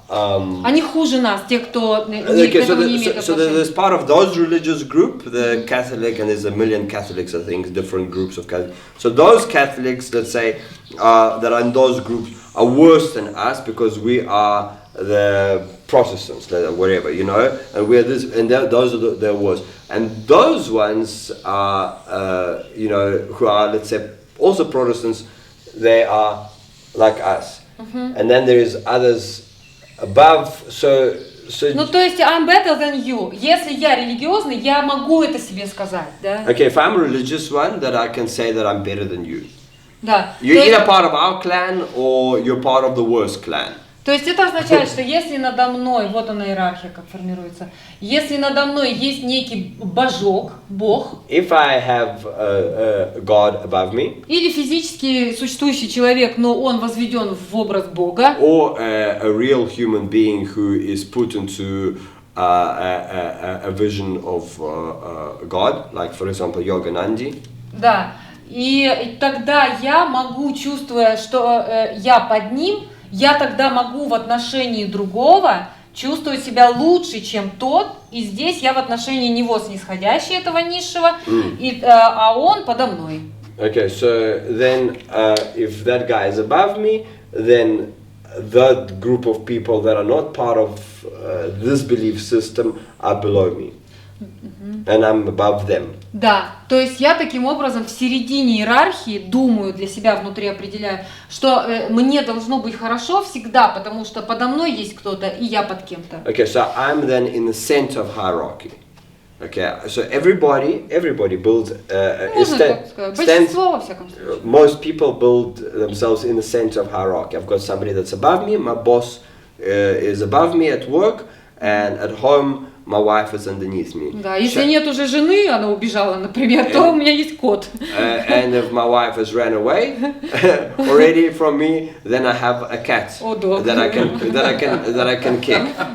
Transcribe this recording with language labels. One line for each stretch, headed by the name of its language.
Russian: они хуже нас, те, кто не имеет отношения.
English: So there's part of those religious group, the Catholic, and there's a million Catholics, I think, different groups of Catholics. So those Catholics, let's say, that are in those groups are worse than us because we are the Protestants, whatever, you know, and we're this, and those are the worst. And those ones are, you know, who are, let's say, also Protestants, they are like us. And then there is others above, so
Russian: Ну, то есть,
English: I'm better than you.
Russian: Если я религиозный, я могу это себе сказать, да?
English: okay, if I'm a religious one, that I can say that I'm better than you.
Russian: Да.
English: You're either part of our clan or you're part of the worst clan.
Russian: То есть это означает, что если надо мной, вот она иерархия как формируется, если надо мной есть некий божок, бог,
English: If I have a God above me,
Russian: или физически существующий человек, но он возведен в образ Бога,
English: or a real human being who is put into a vision of God, like for example Yoganandi,
Russian: да, и тогда я могу, чувствуя, что я под ним, я тогда могу в отношении другого чувствовать себя лучше, чем тот, и здесь я в отношении него снисходящий этого низшего, а он подо мной.
English: Okay, so then if that guy is above me, then that group of people that are not part of this belief system are below me. And I'm above them.
Russian: Да, то есть я таким образом в середине иерархии думаю, для себя внутри определяю, что мне должно быть хорошо всегда, потому что подо мной есть кто-то, и я под кем-то.
English: Okay, so I'm then in the center of hierarchy. Okay, so everybody builds.
Russian: Можно так сказать, большинство во всяком случае.
English: Most people build themselves in the center of hierarchy. I've got somebody that's above me. My boss is above me at work, and at home my wife is underneath me.
Russian: Да, если нет уже жены, она убежала, например, то у меня есть кот.
English: And if my wife has ran away already from me, then I have a cat that I can kick.